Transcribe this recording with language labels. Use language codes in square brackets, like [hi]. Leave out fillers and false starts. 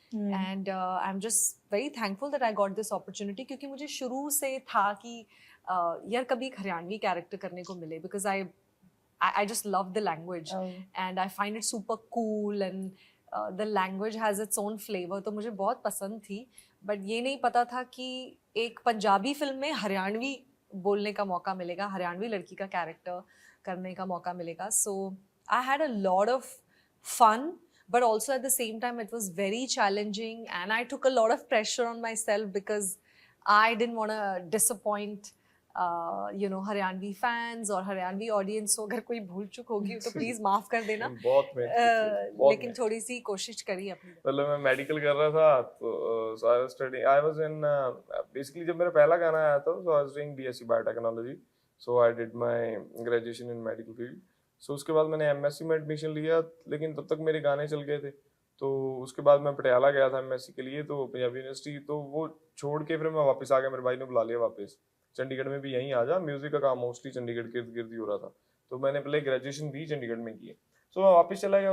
[en] and I am just very thankful that I got this opportunity, [hi] क्योंकि मुझे शुरू से था कि यार कभी एक हरियाणवी कैरेक्टर करने को मिले, [en] because I just love the language and I find it super cool, and the language has its own flavor, [hi] तो मुझे बहुत पसंद थी। बट ये नहीं पता था कि एक पंजाबी फिल्म में हरियाणवी बोलने का मौका मिलेगा, हरियाणवी लड़की का कैरेक्टर करने का मौका मिलेगा। [en] so I had a lot of fun, but also at the same time it was very challenging, and I took a lot of pressure on myself because I didn't want to disappoint you know [hi] Haryanvi fans और Haryanvi audience को। अगर कोई भूल चूक होगी तो please माफ कर देना। बहुत मेहनत की थी, बहुत लेकिन मेहनत। थोड़ी सी कोशिश करी अपनी। मतलब मैं मेडिकल कर रहा था, तो [en] so I was studying, I was in basically [hi] जब मेरा पहला गाना आया था, [en] so I was doing BSc Biotechnology, so I did my graduation in medical field। [hi] so उसके बाद मैंने MSc में एडमिशन लिया, लेकिन तब तक मेरे गाने चल गए थे। तो उसके बाद मैं पटियाला गया था MSc के लिए, तो पंजाबी यूनिवर्सिटी, तो वो छोड़ के फिर मैं वापस आ गया। मेरे भाई ने बुला लिया वापस, चंडीगढ़ में भी यहीं आ जा, म्यूजिक का काम मोस्टली चंडीगढ़ के इर्द गिर्द ही हो रहा था। तो मैंने पहले ग्रेजुएशन भी चंडीगढ़ में की है। तो मैं वापस चला गया।